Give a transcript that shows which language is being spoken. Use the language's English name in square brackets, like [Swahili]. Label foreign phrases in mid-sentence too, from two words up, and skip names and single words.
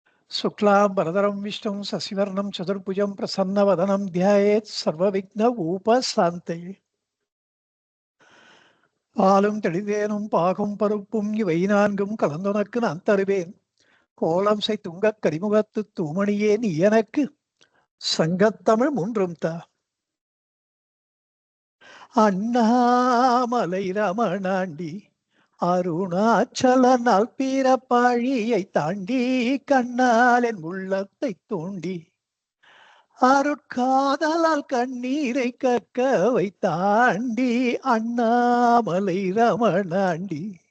[Sanskrit] शुक्लां वरदरं विष्णुं शशिवर्णं चतुर्भुजं प्रसन्नवदनं ध्यायेत् सर्वविघ्नोपशान्तये [Tamil] பாலும் தெளிதேனும் பாகும் பருப்பும் இவை நான்கும் கலந்துனக்கு நான் தருவேன் கோலம் செய் துங்கக் கரிமுகத்து தூமணியே நீ எனக்கு சங்கத்தமிழ் மூன்றும் தா அண்ணாமலை ரமணாண்டி அருணாச்சல நாள் பீரப்பாழியை தாண்டி கண்ணால் என் உள்ளத்தை தூண்டி அருட்காதலால் கண்ணீரை கற்க வைத்தாண்டி அண்ணாமலை ரமணாண்டி